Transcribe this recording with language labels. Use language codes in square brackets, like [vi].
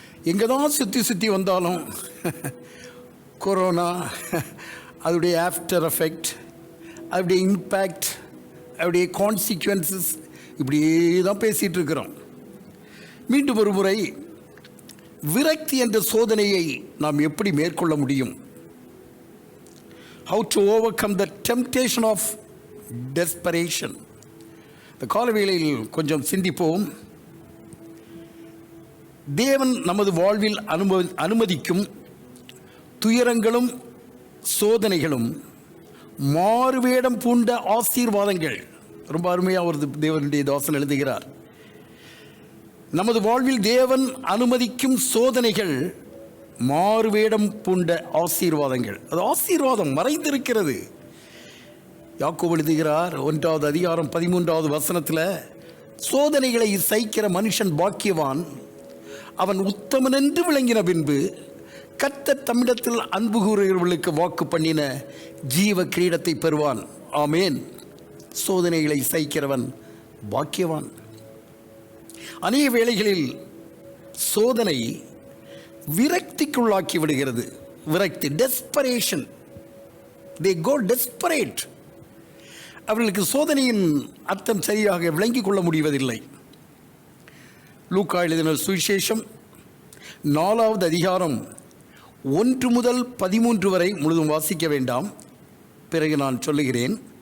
[ta] எங்கே தான் சுற்றி வந்தாலும் கொரோனா, அதோடைய ஆஃப்டர் எஃபெக்ட், அதோடைய இம்பேக்ட், அதோடைய கான்சிக்வன்சஸ், இப்படியே தான் பேசிகிட்டு இருக்கிறோம். மீண்டும் ஒரு முறை விரக்தி என்ற சோதனையை நாம் எப்படி மேற்கொள்ள முடியும்? [en] How to overcome the temptation of desperation. [ta] இந்த காலவேளையில் கொஞ்சம் சிந்திப்போம். தேவன் நமது வாழ்வில் அனுமதிக்கும் துயரங்களும் சோதனைகளும் மாறுவேடம் பூண்ட ஆசீர்வாதங்கள். ரொம்ப அருமையாக ஒரு தேவனுடைய தாசன் எழுதுகிறார், நமது வாழ்வில் தேவன் அனுமதிக்கும் சோதனைகள் மாறுவேடம் பூண்ட ஆசீர்வாதங்கள். அது ஆசீர்வாதம் மறைந்திருக்கிறது. யாக்கோபு எழுதுகிறார் 1வது அதிகாரம் 13வது வசனத்தில், சோதனைகளை சகிக்கிற மனுஷன் பாக்கியவான், அவன் உத்தமன் என்று விளங்கின பின்பு கர்த்தர் தம்மிடத்தில் அன்பு கூறுகிறவர்களுக்கு வாக்கு பண்ணின ஜீவ கிரீடத்தை பெறுவான். ஆமேன். சோதனைகளை சகிக்கிறவன் பாக்கியவான். அநேக வேளைகளில் சோதனை விரக்திக்குள்ளாக்கி விடுகிறது. விரக்தி, [en] Desperation, they go desperate. [ta] அவர்களுக்கு சோதனையின் அர்த்தம் சரியாக விளங்கிக் கொள்ள முடிவதில்லை. லூக்கா எழுதின சுவிசேஷம் 4வது அதிகாரம் 1 முதல் 13 வரை முழுதும் வாசிக்க வேண்டாம், பிறகு நான் சொல்லுகிறேன்.